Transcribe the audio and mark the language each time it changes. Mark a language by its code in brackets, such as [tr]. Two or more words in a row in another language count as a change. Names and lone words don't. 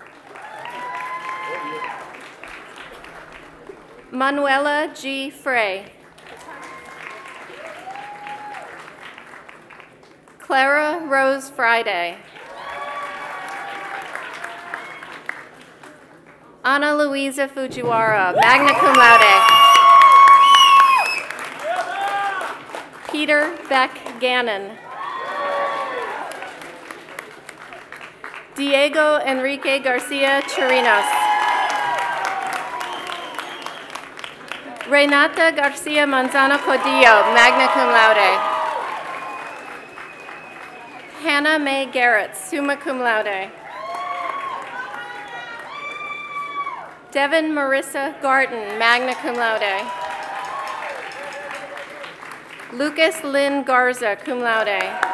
[en] Manuela G. Frey. Clara Rose Friday. Ana Luisa Fujiwara, [la] magna cum laude. [en] Peter Beck Gannon. Diego Enrique Garcia Chirinos. Renata Garcia Manzano Codillo, [la] magna cum laude. [en] Hannah Mae Garrett, [la] summa cum laude. [en] Devin Marissa Garten, [la] magna cum laude. [en] Lucas Lynn Garza, [la] cum laude.